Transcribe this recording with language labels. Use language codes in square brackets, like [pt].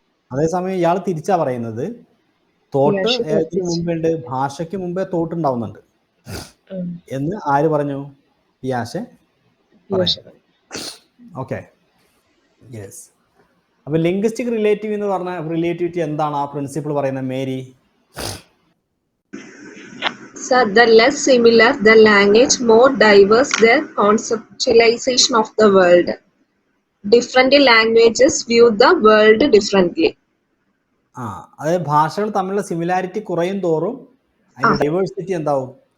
[ml] അതേസമയം ഇയാൾ തിരിച്ചാ പറയുന്നത്, തോട്ട് ഏതിന് മുമ്പുണ്ട്? ഭാഷയ്ക്ക് മുമ്പേ തോട്ട് ഉണ്ടാവുന്നുണ്ട് എന്ന് ആര് പറഞ്ഞു? പിയാഷെ. Okay, yes. അപ്പൊ ലിംഗ്വിസ്റ്റിക് എന്ന് പറഞ്ഞ റിലേറ്റിവിറ്റി എന്താണ് ആ പ്രിൻസിപ്പിൾ പറയുന്നത്? Mary. [en] Sir, the less similar the language, more diverse their conceptualization of the world. Different languages view the world differently. [ml] അതായത് ഭാഷകൾ തമ്മിലുള്ള സിമിലാരിറ്റി കുറയും തോറും അതിന്റെ ഡൈവേഴ്സിറ്റി എന്താവും?